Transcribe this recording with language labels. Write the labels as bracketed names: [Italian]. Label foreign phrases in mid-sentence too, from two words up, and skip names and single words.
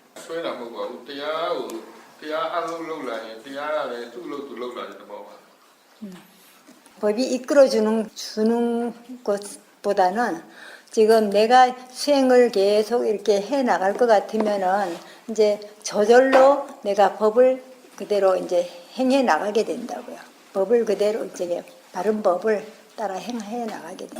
[Burmese] ဆွဲတာမဟုတ်ပါဘူးတရားအလုပ်လုပ်လာရင်တရားကလည်းသူ့လို့သူလုပ်လာတဲ့သဘောပါ [Korean] 법이 주는 것보다는 지금 내가 수행을 계속 이렇게 해 나갈 것 같으면은 이제 저절로 내가 법을 그대로 이제 행해 나가게 된다고요. 법을 그대로 이제 바른 법을 따라 행해 나가게 돼.